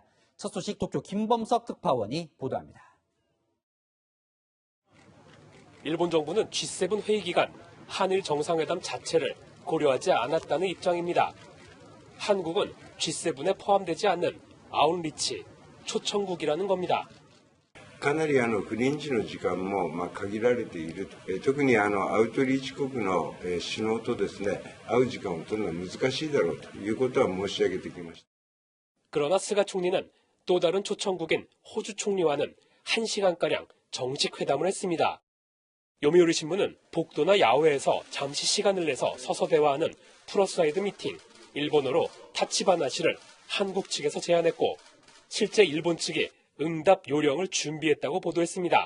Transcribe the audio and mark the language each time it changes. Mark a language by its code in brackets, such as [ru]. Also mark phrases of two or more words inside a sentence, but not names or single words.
[ko] 첫 소식 도쿄 김범석 특파원이 보도합니다. 일본 정부는 G7 회의 기간 한일 정상회담 자체를 고려하지 않았다는 입장입니다. 한국은 G7에 포함되지 않는 아웃리치, 초청국이라는 겁니다. [ja] かなり不臨時の時間も限られている。特にアウトリーチ国の首脳とですね、会う時間を取るのは難しいだろうということは申し上げてきました。 [ko] 그러나 스가 총리는 또 다른 초청국인 호주 총리와는 1시간가량 정식 회담을 했습니다. 요미우리 신문은 복도나 야외에서 잠시 시간을 내서 서서 대화하는 [en] pull-aside meeting, [ko] 일본어로 타치바나시를 한국 측에서 제안했고 실제 일본 측이 응답 요령을 준비했다고 보도했습니다.